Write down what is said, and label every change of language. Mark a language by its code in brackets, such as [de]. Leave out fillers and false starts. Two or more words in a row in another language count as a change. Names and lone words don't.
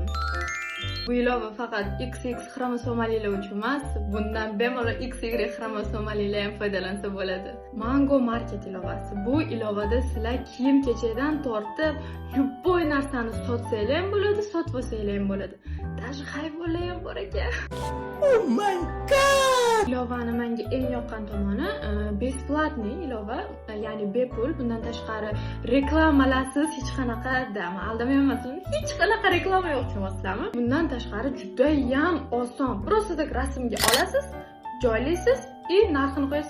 [uz] Bu ilova faqat XX xromosomalilar uchun emas, bundan bemalol XY xromosomalilar ham foydalansa bo'ladi. Mango Market ilovasi. Bu ilovada sizlar kiyim-kechakdan tortib, любой narsani sotsanglar ham bo'ladi, sotmasanglar ham bo'ladi. Даже hayvonlar ham bor ekan. [en] Oh my god! [uz] Ilovani menga eng yoqqan tomoni besplatniy ilova, ya'ni bepul. Bundan tashqari reklamalarsiz hech qanaqa, aldamayapman, hech qanaqa reklama yo'q tushunasizlarmi? Bundan tashqari juda ham oson. Просто rasmga olasiz, joylaysiz и narxini qo'yasiz.